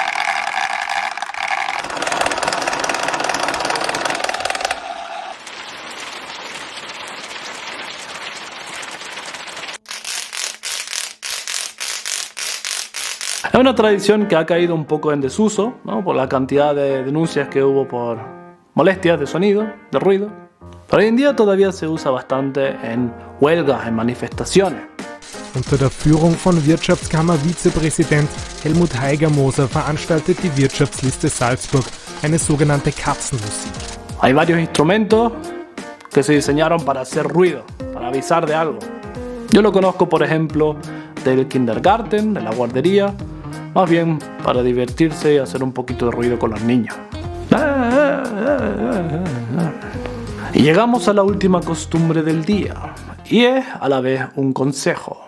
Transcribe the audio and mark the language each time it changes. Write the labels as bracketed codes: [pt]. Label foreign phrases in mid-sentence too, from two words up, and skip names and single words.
[es] Es una tradición que ha caído un poco en desuso, ¿no? Por la cantidad de denuncias que hubo por molestias de sonido, de ruido. Pero hoy en día todavía se usa bastante en huelgas, en manifestaciones. [de] Unter der Führung von Wirtschaftskammer-Vizepräsident Helmut Heigermoser veranstaltet die Wirtschaftsliste Salzburg eine sogenannte Katzenmusik. [es] Hay varios instrumentos que se diseñaron para hacer ruido, para avisar de algo. Yo lo conozco, por ejemplo, del kindergarten, de la guardería, más bien para divertirse y hacer un poquito de ruido con los niños. Y llegamos a la última costumbre del día, y es a la vez un consejo.